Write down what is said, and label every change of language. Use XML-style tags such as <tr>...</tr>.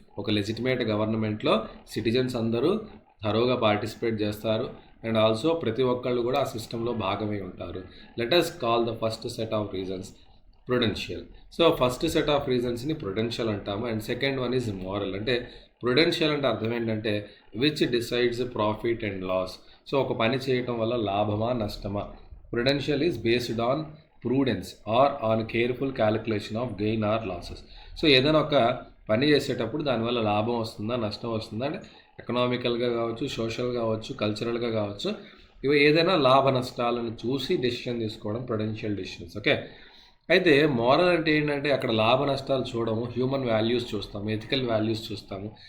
<te>ఒక లెజిటిమేట్ గవర్నమెంట్లో సిటిజన్స్ అందరూ థరోగా పార్టిసిపేట్ చేస్తారు అండ్ ఆల్సో ప్రతి ఒక్కళ్ళు కూడా ఆ సిస్టంలో భాగమై ఉంటారు.</te> <en>Let us call the first set of reasons prudential.</en> <te>So first set of రీజన్స్ని Prudential అంటాము and</te> <en>Second one is moral.</en> <te>అంటే ప్రుడెన్షియల్ అంటే అర్థం ఏంటంటే</te> <en>Which decides profit and loss.</en> <te>So ఒక పని చేయటం వల్ల లాభమా నష్టమా.</te> <en>Prudential is based on prudence or on careful calculation of gain or losses.</en> <te>So ఏదైనా ఒక పని చేసేటప్పుడు దానివల్ల లాభం వస్తుందా నష్టం వస్తుందా అంటే ఎకనామికల్గా కావచ్చు, సోషల్గా కావచ్చు, కల్చరల్గా కావచ్చు, ఇవి ఏదైనా లాభ నష్టాలను చూసి డెసిషన్ తీసుకోవడం ప్రుడెన్షియల్ డెసిషన్స్. ఓకే, అయితే మోరల్ అంటే ఏంటంటే అక్కడ లాభ నష్టాలు చూడము, హ్యూమన్ వాల్యూస్ చూస్తాము, ఎథికల్ వాల్యూస్ చూస్తాము.</te>